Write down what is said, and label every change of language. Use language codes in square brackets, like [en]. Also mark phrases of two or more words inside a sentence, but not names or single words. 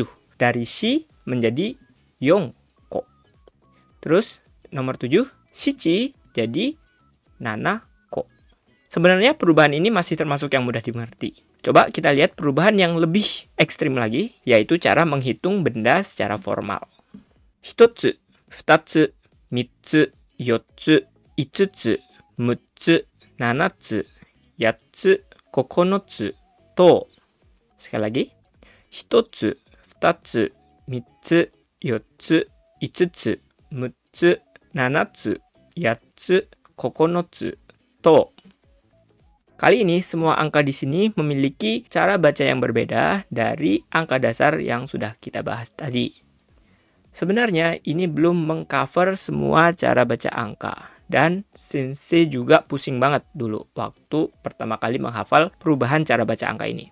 [id] Dari shi menjadi yonko. Terus nomor 7, shichi jadi nanako. Sebenarnya perubahan ini masih termasuk yang mudah dimengerti. Coba kita lihat perubahan yang lebih ekstrim lagi, yaitu cara menghitung benda secara formal. [ja] 1つ、2つ、3つ、4つ、5つ、6つ、7つ、8つ、9つと、 [id] sekali lagi, [ja] 1 つ、2つ、3つ、4つ、5つ、6つ、7つ、8つ、9つと. [id] Kali ini semua angka di sini memiliki cara baca yang berbeda dari angka dasar yang sudah kita bahas tadi. Sebenarnya ini belum mengcover semua cara baca angka. Dan Sensei juga pusing banget dulu waktu pertama kali menghafal perubahan cara baca angka ini.